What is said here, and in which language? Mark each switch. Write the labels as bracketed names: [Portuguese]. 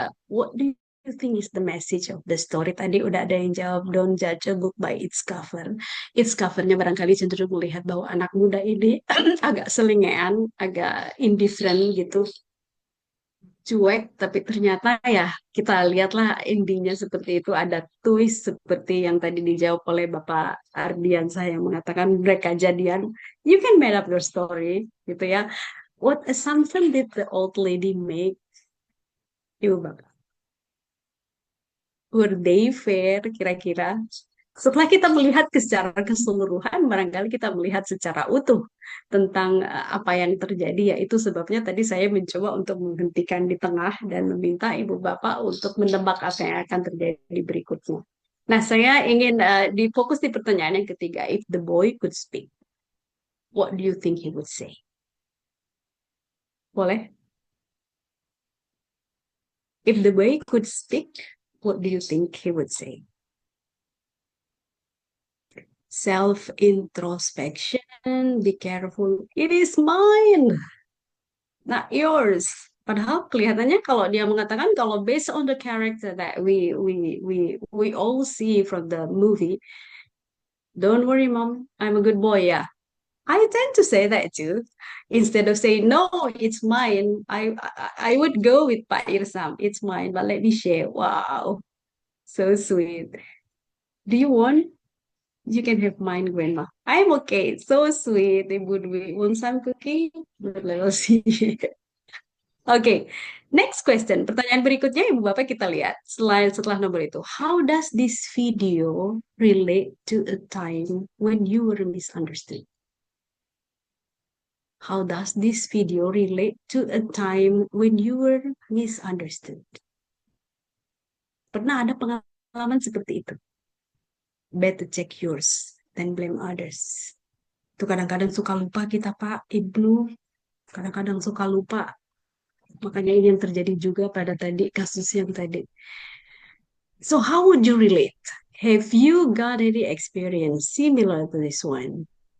[English] What do you think is the message of the story? [Indonesian] Tadi udah ada yang jawab, [English] don't judge a book by its cover. [Indonesian] Its covernya barangkali cenderung melihat bahwa anak muda ini agak selingean, agak indifferent gitu, cuek, tapi ternyata ya kita lihatlah endingnya seperti itu, ada twist seperti yang tadi dijawab oleh Bapak Ardiansah yang mengatakan mereka jadian. [English] You can make up your story [Indonesian] gitu ya. [English] What assumption did the old lady make? [Indonesian] Ibu Bapak. [English] Were they fair [Indonesian] kira-kira? Setelah kita melihat secara keseluruhan, barangkali kita melihat secara utuh tentang apa yang terjadi, yaitu sebabnya tadi saya mencoba untuk menghentikan di tengah dan meminta Ibu Bapak untuk menebak apa yang akan terjadi berikutnya. Nah, saya ingin difokus di pertanyaan yang ketiga. [English] If the boy could speak, what do you think he would say? [Indonesian] Boleh? [English] If the boy could speak, what do you think he would say? Self-introspection, be careful. It is mine, not yours. [Indonesian] Padahal kelihatannya kalau dia mengatakan, kalau [English] based on the character that we all see from the movie, don't worry, mom, I'm a good boy. Yeah, I tend to say that too. Instead of saying no, it's mine, I would go with Pak Irsam. It's mine, but let me share. Wow, so sweet. Do you want? You can have mine, Grandma. I'm okay. So sweet. Ibu Dwi. Want some cookie? Let's see. Okay. Next question, [Indonesian] pertanyaan berikutnya Ibu Bapak kita lihat setelah nomor itu. [English] How does this video relate to a time when you were misunderstood? How does this video relate to a time when you were misunderstood? [Indonesian] Pernah ada pengalaman seperti itu? [English] Better check yours than blame others. [Indonesian] Itu kadang-kadang suka lupa kita Pak, Ibu. Kadang-kadang suka lupa. Makanya ini yang terjadi juga pada tadi, kasus yang tadi. [English] So how would you relate? Have you got any experience similar to this one?